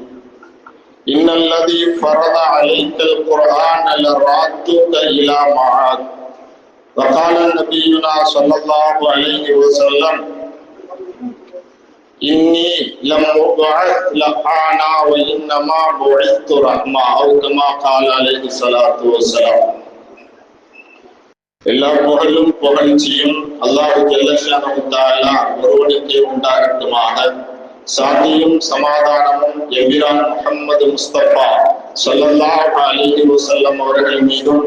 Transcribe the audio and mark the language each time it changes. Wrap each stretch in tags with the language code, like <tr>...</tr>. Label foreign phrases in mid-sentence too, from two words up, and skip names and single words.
<ar>إن الذي فرض عليك القرآن لرادك إلى معاد. وقال نبينا صلى الله عليه وسلم إني لم أبعث لعانا وإنما بعثت رحمة أو كما قال عليه الصلاة والسلام.</ar> <ta>எல்லா புகழும் புகழ்ச்சியும்</ta> <ar>الله جل شأنه تعالى</ar> <ta>ஒருவனுக்கே உண்டாகட்டுமாக. சாந்தியும் சமாதானமும் எம்பிரான் முஹம்மது முஸ்தபா</ta> <ar>صلى الله عليه وسلم</ar> <ta>அவர்கள் மீதும்</ta>